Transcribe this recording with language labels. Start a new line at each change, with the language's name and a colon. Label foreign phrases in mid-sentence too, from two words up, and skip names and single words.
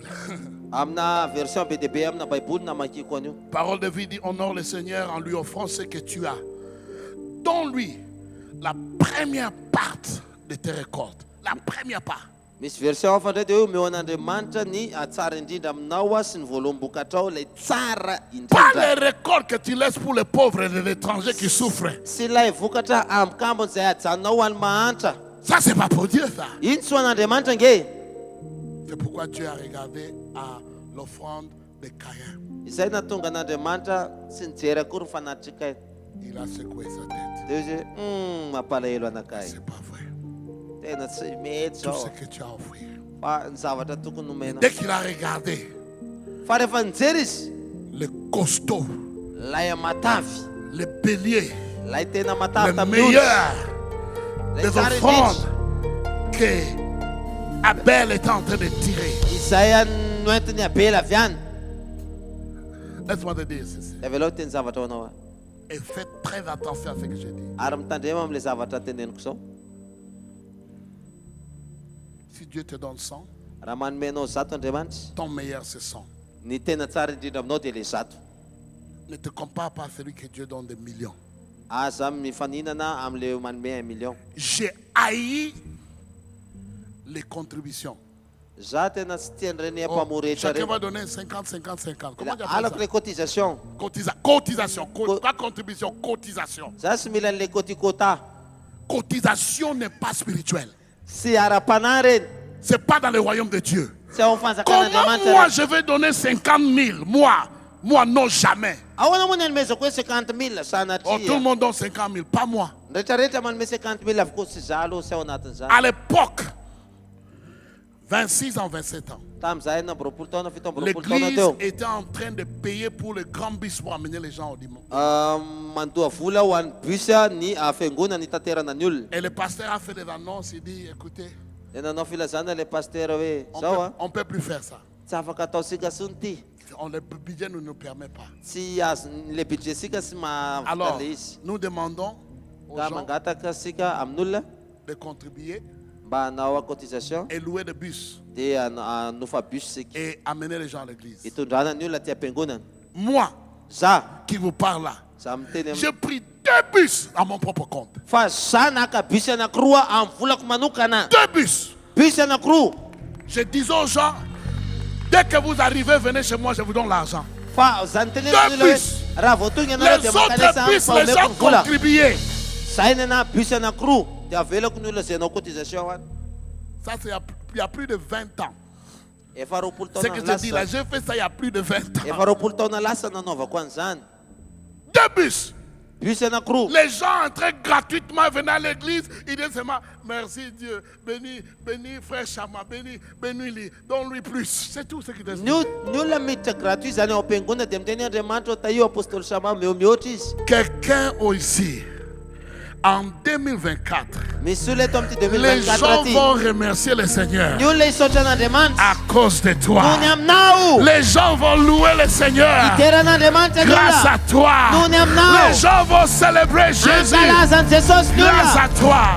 Malagasy: Amina version BDB amina Bible na makiko anio.
French: Parole de vie dit, honore le Seigneur en lui offrant ce que tu as. Donne-lui la première part de tes récoltes. La première part.
Malagasy: Misy version hafa ndray dia hoe omeo an'Andriamanitra ny tsara indrindra aminao sy ny voalombokatra ao ilay tsara
French: Pas
Malagasy: indrindra.
French: les récoltes que tu laisses pour les pauvres et les étrangers qui souffrent.
Malagasy: Sy ilay vokatra ambikambony izay ajanonao ho an'ny mahantra.
French: Ça, c'est pas pour Dieu, ça.
Malagasy: Iny tsy ho an'Andriamanitra nge.
French: C'est pourquoi Dieu a regardé à l'offrande de Caïn.
Malagasy: Izay natonga an'Andriamanitra sy nijery akory ny fanatitra Kaina.
French: Il a secoué sa tête.
Malagasy: Dia izy hoe mampalahelo anakay.
French: C'est pas vrai.
Malagasy: Tena tsy mety
French: Tout
Malagasy: zao.
French: ce que tu as offert.
Malagasy: Fa ny zavatra tokony nomena.
French: Dès qu'il a regardé
Malagasy: Fa rehefa nijery izy,
French: le costaud,
Malagasy: lay matavy,
French: le bélier,
Malagasy: lay tena matavy
French: le
Malagasy: tamin'olona.
French: meilleur
Malagasy: Lay
French: des
Malagasy: tsara
French: offrandes
Malagasy: indrindra.
French: que Abel était en train de tirer.
Malagasy: Izay noentin'ny Abela avy any.
French: Laisse-moi te dire ceci.
Malagasy: Avelao teny zavatra ho anao.
French: Et fais très attention à ce que je dis.
Malagasy: Ary mitandrema amin'ilay zavatra teneniko zao.
French: Si Dieu te donne 100,
Malagasy: Raha manome anao zato Andriamanitra,
French: ton meilleur c'est 100.
Malagasy: ny tena tsara indrindra aminao dia ilay zato.
French: Ne te compare pas à celui que Dieu donne des millions.
Malagasy: Aza mifaninana amin'ilay manome 1 million.
French: J'ai haï les contributions.
Malagasy: Za tena tsy tian'ireny mpamory rehetra
French: Chacun
Malagasy: reny.
French: va donner 50, 50, 50. Comment tu appelles
Malagasy: Alako
French: ça?
Malagasy: ilay cotisation.
French: Cotisation. Pas contribution, cotisation.
Malagasy: Za tsy mila an'ilay kotikota.
French: Cotisation n'est pas spirituelle.
Malagasy: Sy ara-panahy reny.
French: C'est pas dans le royaume de Dieu.
Malagasy: Tsy ao amin'ny
French: Comment
Malagasy: fanjakan'Andriamanitra
French: moi
Malagasy: reny.
French: je vais donner 50 000? Moi non, jamais.
Malagasy: Ahoana moa ny anomezako hoe 50 000
French: Oh, tout le
Malagasy: sanatria.
French: monde donne 50 000, pas moi.
Malagasy: Rehetrarehetra manome 50 000 avokoa sy za aloha sy ao anatin'izany.
French: À l'époque, 26 ans, 27 ans,
Malagasy: Tamin'izahay na 20 taona, 7 ambin'ny 20 taona
French: l'église
Malagasy: teo.
French: était en train de payer pour le grand bus pour amener les gens au dimanche.
Malagasy: Mandoa vola ho an'ny bus ny fiangonana itaterana ny olona.
French: Et le pasteur a fait des annonces, il dit, écoutez,
Malagasy: Dia nanao filazana ilay pasteur hoe zao
French: on peut plus faire ça.
Malagasy: tsy afaka ataosika sony ty.
French: Le budget ne nous permet pas.
Malagasy: Tsy azo le budgetsika sy mahavita
French: Alors,
Malagasy: le izy.
French: nous demandons aux
Malagasy: Ka
French: gens
Malagasy: mangataka sika amin'olona
French: de contribuer
Malagasy: mba hanao cotisation
French: et louer des bus
Malagasy: dia hanofa bus sika
French: et amener les gens à l'église.
Malagasy: hitondrana ny olona ty am-piangonana.
French: Moi,
Malagasy: Za
French: qui vous parle là,
Malagasy: za miteny
French: j'ai pris 2 bus à mon propre compte.
Malagasy: fa za naka bus anankiroa amin'ny volako manokana.
French: 2 bus.
Malagasy: Bus anankiroa.
French: Je disais aux gens, dès que vous arrivez, venez chez moi, je vous donne l'argent.
Malagasy: Fa za niteny
French: Deux
Malagasy: amin'olona hoe
French: bus.
Malagasy: raha vao tonga ianareo
French: Les
Malagasy: dia
French: autres
Malagasy: mankalesa
French: bus,
Malagasy: fa
French: les
Malagasy: omeko
French: gens
Malagasy: ny vola.
French: contribuaient.
Malagasy: Za iny ana bus anankiroa dia avelako ny olona zay anao cotisation any.
French: Ça, c'est il y a plus de 20 ans.
Malagasy: Efa roapolo
French: Ce
Malagasy: taona
French: que je dis là,
Malagasy: lasa.
French: j'ai fait ça il y a plus de 20 ans.
Malagasy: Efa roapolo taona lasa nanaovako an'izany.
French: 2 bus.
Malagasy: Bus anankiroa.
French: Les gens entraient gratuitement, venaient à l'église. Ils disaient seulement, merci Dieu, bénis frère Chama, bénis-lui, donne-lui plus. C'est tout ce qu'ils disaient.
Malagasy: Ny olona miditra gratuit zany ao am-piangonana dia miteny Andriamanitra ho taio apôstôly Sama meo mihoatra izy.
French: Quelqu'un ici En 2024, les les gens vont remercier le Seigneur à cause de toi. Les gens vont louer le Seigneur grâce à toi. Les gens vont célébrer Jésus grâce à toi.